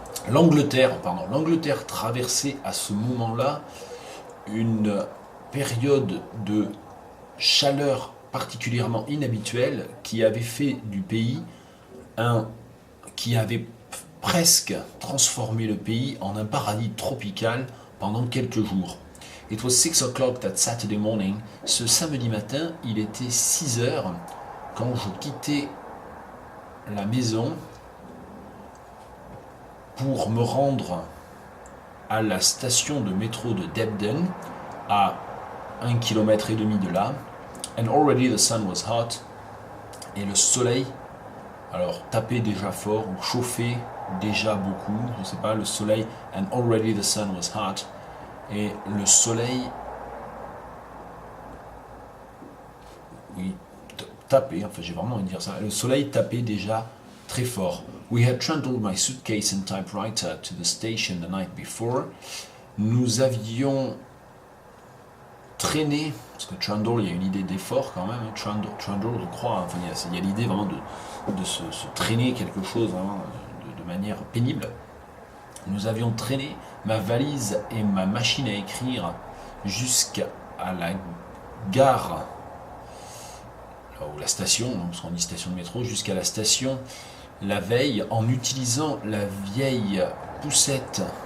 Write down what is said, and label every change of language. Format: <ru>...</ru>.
<fr>L'Angleterre traversait à ce moment-là une période de chaleur particulièrement inhabituelle qui avait fait du pays qui avait presque transformé le pays en un paradis tropical pendant quelques jours.</fr> <en>It was 6 o'clock that Saturday morning.</en> <fr>Ce samedi matin, il était 6 heures quand je quittais la maison pour me rendre à la station de métro de Debden, à 1,5 km de là.</fr> <en>And already the sun was hot.</en> <fr>Et le soleil, alors tapait déjà fort ou chauffait déjà beaucoup, je ne sais pas, le soleil,</fr> <en>and already the sun was hot,</en> <fr>et le soleil, oui, tapait, enfin j'ai vraiment envie de dire ça, le soleil tapait déjà très fort.</fr> <en>We had trundled my suitcase and typewriter to the station the night before.</en> <fr>Nous avions traîné, parce que trundle, il y a une idée d'effort quand même, trundle je crois, enfin il y a l'idée vraiment de se traîner quelque chose, hein, de manière pénible. Nous avions traîné ma valise et ma machine à écrire jusqu'à la gare, ou la station, parce qu'on dit station de métro, jusqu'à la station la veille en utilisant la vieille poussette</fr>